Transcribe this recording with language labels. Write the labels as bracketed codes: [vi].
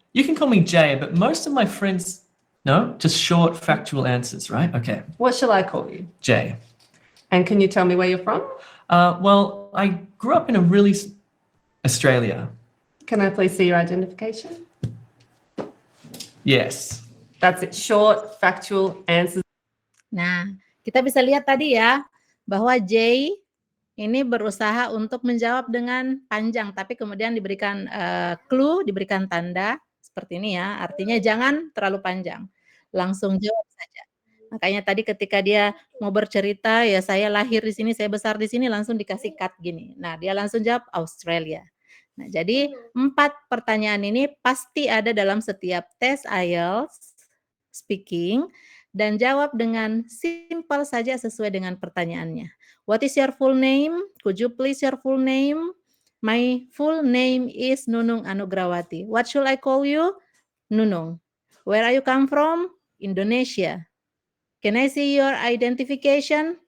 [en] You can call me Jay, but most of my friends, no, just short, factual answers, right? Okay. What shall I call you? Jay. And can you tell me where you're from? Well, I grew up in Australia. Can I please see your identification? Yes. That's it. Short, factual answers. [id] Nah, kita bisa lihat tadi ya, bahwa Jay ini berusaha untuk menjawab dengan panjang, tapi kemudian diberikan clue, diberikan tanda seperti ini ya. Artinya jangan terlalu panjang. Langsung jawab saja. Makanya tadi ketika dia mau bercerita, ya saya lahir di sini, saya besar di sini, langsung dikasih cut gini. Nah, dia langsung jawab Australia. Nah, jadi 4 pertanyaan ini pasti ada dalam setiap tes IELTS speaking dan jawab dengan simpel saja sesuai dengan pertanyaannya. [en] What is your full name? Could you please your full name? My full name is Nunung Anugrawati. What should I call you? Nunung. Where are you come from? Indonesia. Can I see your identification?